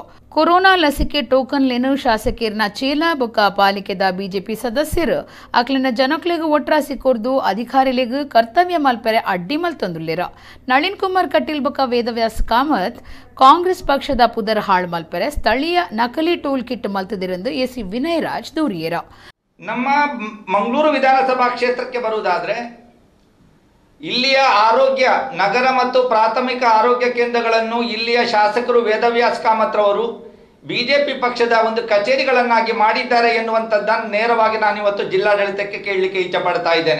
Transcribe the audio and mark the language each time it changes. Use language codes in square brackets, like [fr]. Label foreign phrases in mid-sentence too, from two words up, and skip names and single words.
[tcy] ಕೊರೋನಾ ಲಸಿಕೆ ಟೋಕನ್ಲೇನು ಶಾಸಕೀರ್ನ ಚೇಲ ಬೊಕ್ಕ ಪಾಲಿಕೆದ ಬಿಜೆಪಿ ಸದಸ್ಯರು ಅಕ್ಲಿನ ಜನಕ್ಲೆಗ್ ಒಟ್ರಾಸಿ ಕೊರ್ದು ಅಧಿಕಾರಿಲೆಗ್ ಕರ್ತವ್ಯ ಮಲ್ಪೆರೆ ಅಡ್ಡಿ ಮಲ್ತೊಂದುಲ್ಲೆರ. ನಳಿನ್ ಕುಮಾರ್ ಕಟೀಲ್ ಬೊಕ್ಕ ವೇದವ್ಯಾಸ್ ಕಾಮತ್ ಕಾಂಗ್ರೆಸ್ ಪಕ್ಷದ ಪುದರ್ ಹಾಳ್ ಮಲ್ಪೆರೆ ಸ್ಥಳೀಯ ನಕಲಿ [en] tool kit [tcy] ಮಲ್ತದಿರೆಂದು ಎಸಿ ವಿನಯ್ ರಾಜ್ ದೂರಿಯರ. [kn] ನಮ್ಮ ಮಂಗಳೂರು ವಿಧಾನಸಭಾ ಕ್ಷೇತ್ರಕ್ಕೆ ಬರುವುದಾದರೆ ಇಲ್ಲಿಯ ಆರೋಗ್ಯ ನಗರ ಮತ್ತು ಪ್ರಾಥಮಿಕ ಆರೋಗ್ಯ ಕೇಂದ್ರಗಳನ್ನು ಇಲ್ಲಿಯ ಶಾಸಕರು ವೇದವ್ಯಾಸ್ ಕಾಮತ್ರವರು ಬಿಜೆಪಿ ಪಕ್ಷದ ಒಂದು ಕಚೇರಿಗಳನ್ನಾಗಿ ಮಾಡಿದ್ದಾರೆ ಎನ್ನುವಂಥದ್ದನ್ನು ನೇರವಾಗಿ ನಾನು ಇವತ್ತು ಜಿಲ್ಲಾಡಳಿತಕ್ಕೆ ಕೇಳಲಿಕ್ಕೆ ಇಚ್ಛಪಡ್ತಾ ಇದ್ದೇನೆ.